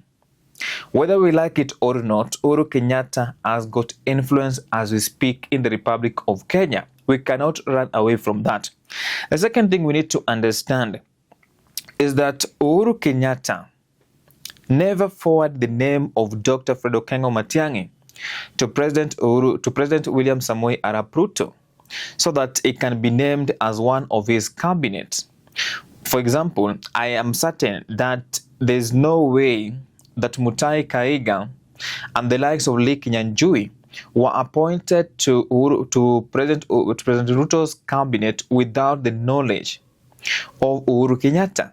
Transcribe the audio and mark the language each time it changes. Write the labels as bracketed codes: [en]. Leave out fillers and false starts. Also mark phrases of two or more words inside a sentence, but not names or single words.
[en] Whether we like it or not, Uhuru Kenyatta has got influence as we speak in the Republic of Kenya. We cannot run away from that. The second thing we need to understand is that Uhuru Kenyatta never forwarded the name of Dr. Fred Okengo Matiang'i to President William Samoei Arap Ruto so that it can be named as one of his cabinet. For example, I am certain that there's no way that Mutahi Kahiga and the likes of Lee Kinyanjui were appointed to President Ruto's cabinet without the knowledge of Uhuru Kenyatta.